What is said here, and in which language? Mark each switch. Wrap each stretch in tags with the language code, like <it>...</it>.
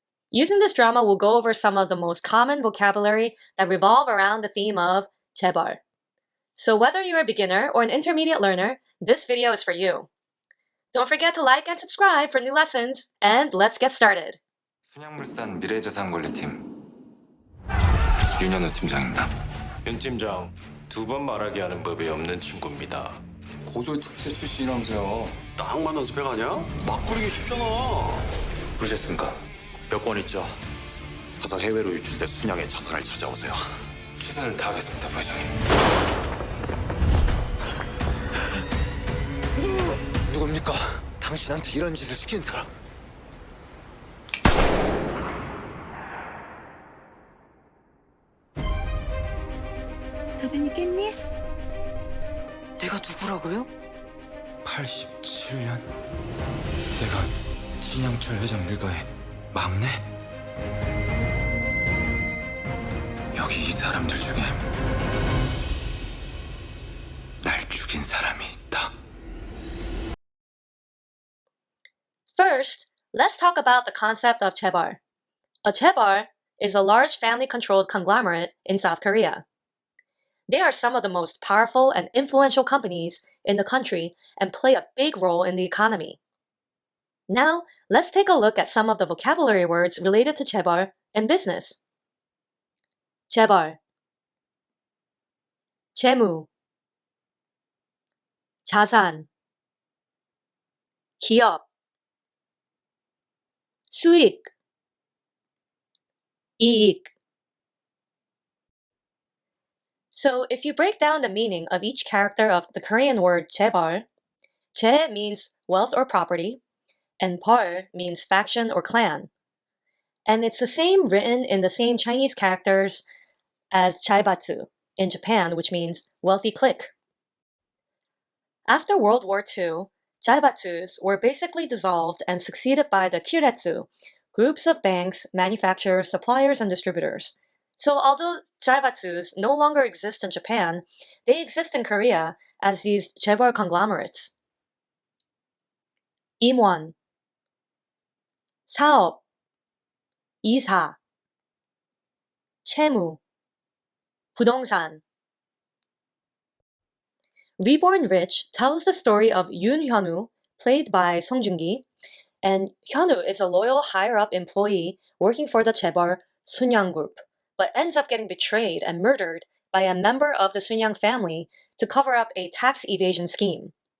<en>Using this drama, we'll go over some of the most common vocabulary that revolve around the theme of Chaebol. So whether you're a beginner or an intermediate learner, this video is for you. Don't forget to like and subscribe for new lessons, and let's get started.</en> <ko>순양물산 미래자산관리팀 윤현우 팀장입니다. 윤 팀장, 두 번 말하게 하는 법이 없는 친구입니다. 고졸 특채 출신이라면서요. 딱 맞는 스펙 아니야? 막 부리기 쉽잖아. 그러셨습니까? 여권 있죠? 가서 해외로 유출돼 순양의 자산을 찾아오세요. 최선을 다하겠습니다, 부회장님. 누굽니까? 당신한테 이런 짓을 시킨 사람. 도준이 깼니? 내가 누구라고요? 87년? 내가 진양철 회장 일가의 막내? 여기 이 사람들 중에 날 죽인 사람이 있다.</ko> <en>First, let's talk about the concept of chaebol. A chaebol is a large family-controlled conglomerate in South Korea. They are some of the most powerful and influential companies in the country and play a big role in the economy. Now, let's take a look at some of the vocabulary words related to chaebol in business.</en> <ko>chaebol, 재무, 자산, 기업, 수익, 이익.</ko> <en>So if you break down the meaning of each character of the Korean word chaebol, chae means wealth or property, and bol means faction or clan. And it's the same written in the same Chinese characters as chaibatsu in Japan, which means wealthy clique. After World War II, chaibatsus were basically dissolved and succeeded by the kyuretsu, groups of banks, manufacturers, suppliers, and distributors. So although chaibatsus no longer exist in Japan, they exist in Korea as these chaebol conglomerates.</en> <ko>임원, sa-eop, 이사, chae-mu, 부동산.</ko> <en>Reborn Rich tells the story of Hyunwoo, played by Song Joong-ki, and Hyunwoo is a loyal higher-up employee working for the chaebol Sunyang Group, but ends up getting betrayed and murdered by a member of the Sunyang family to cover up a tax evasion scheme.</en>